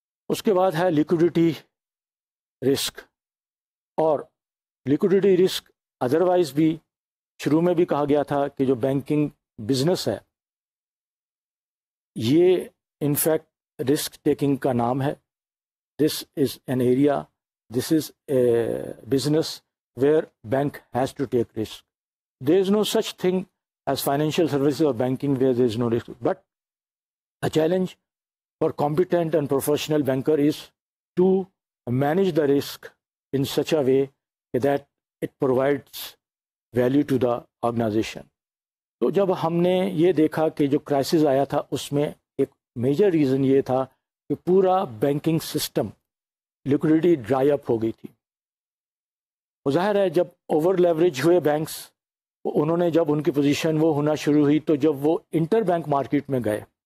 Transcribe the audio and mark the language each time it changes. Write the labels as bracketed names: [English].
[Urdu] اس کے بعد ہے لیکوڈیٹی رسک. اور لیکوڈیٹی رسک ادروائز بھی شروع میں بھی کہا گیا تھا کہ جو بینکنگ بزنس ہے یہ انفیکٹ رسک ٹیکنگ کا نام ہے. [English] This is an area, this is a business where bank has to take risk. There is no such thing as financial services or banking where there is no risk. But a challenge for competent and professional banker is to manage the risk in such a way that it provides value to the organisation. [Urdu] تو جب ہم نے یہ دیکھا کہ جو crisis آیا تھا اس میں ایک میجر ریزن یہ تھا کہ پورا بینکنگ سسٹم لیکوڈیٹی ڈرائی اپ ہو گئی تھی. ظاہر ہے جب اوور لیوریج ہوئے بینکس، انہوں نے جب ان کی پوزیشن وہ ہونا شروع ہوئی تو جب وہ انٹر بینک مارکیٹ میں گئے،